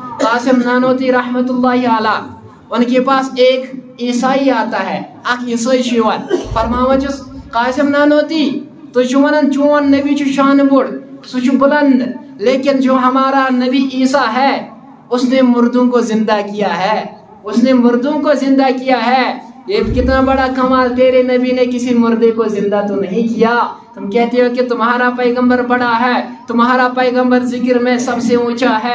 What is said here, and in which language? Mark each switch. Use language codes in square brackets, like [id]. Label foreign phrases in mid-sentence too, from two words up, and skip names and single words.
[ur] قاسم نانوتوی [ar] رحمۃ اللہ علیہ [ur] ان کے پاس ایک عیسائی آتا ہے، اک عیسائی [ks] شیوان فرماوان چھس قاسم نانوتوی تو ونان چون نبی چھ شان بوڑ سہ بلند، [ur] لیکن جو ہمارا نبی عیسیٰ ہے اس نے مردوں کو زندہ کیا ہے، اس نے مردوں کو زندہ کیا ہے۔ یہ کتنا بڑا کمال، تیرے نبی نے کسی مردے کو زندہ تو نہیں کیا۔ تم کہتے ہو کہ تمہارا پیغمبر بڑا ہے، تمہارا پیغمبر ذکر میں سب سے اونچا ہے۔